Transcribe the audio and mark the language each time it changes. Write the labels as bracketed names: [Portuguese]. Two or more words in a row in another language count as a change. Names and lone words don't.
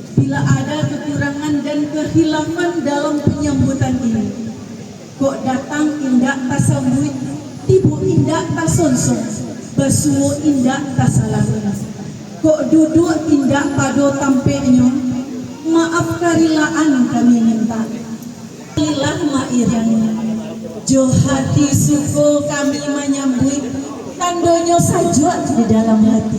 [Indonesian] bila ada kekurangan dan kehilafan dalam penyambutan ini. [Minangkabau] Kok datang indak tasambut, tibu indak tasonsong, basuo indak tasalangan. Kok duduk indak pado tampeknya, maaf karilaan kami minta. Ilah mairani, jo hati suko kami menyambut, tandonyo sajwa di dalam hati.